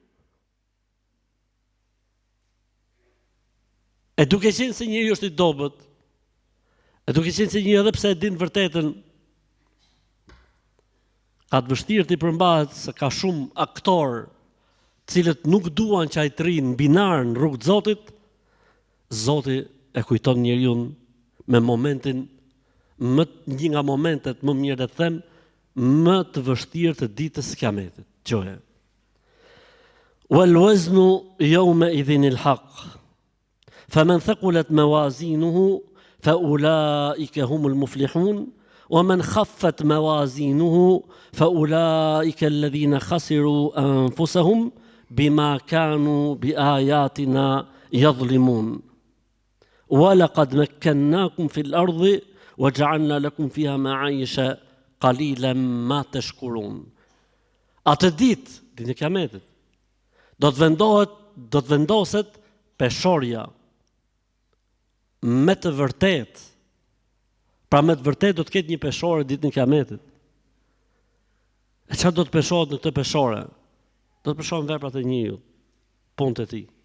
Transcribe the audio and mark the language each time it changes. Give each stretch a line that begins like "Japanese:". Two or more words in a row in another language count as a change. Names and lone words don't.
Albanian: E duke qenë se njëri është i dobët, e duke qenë se njëri edhe pse e din vërtetën, ka të vështirë të i përmbahet se ka shumë aktorë cilët nuk duan që ai të rinë binar në rrugë të Zotit, Zoti e kujton njeriu me momentin, një nga momentet më mirë të them, më të vështirë të ditës së Kiametit. Qoje.
Arabic: والوزن يومئذ الحق. فمن ثقلت موازينه فأولئك هم المفلحون ومن خفت موازينه فأولئك الذين خسروا أنفسهم بما كانوا بآياتنا يظلمون ولقد مكناكم في الأرض وجعلنا لكم فيها معايش قليلا ما تشكرون.
Albanian: Atë ditë e Kiametit, do të vendoset peshorja me të vërtet. Pra me të vërtet do të ketë një peshore ditën e Kiametit. E çfarë do të peshohet në këtë peshore? Do të peshohen veprat e njeriu, punët e tij.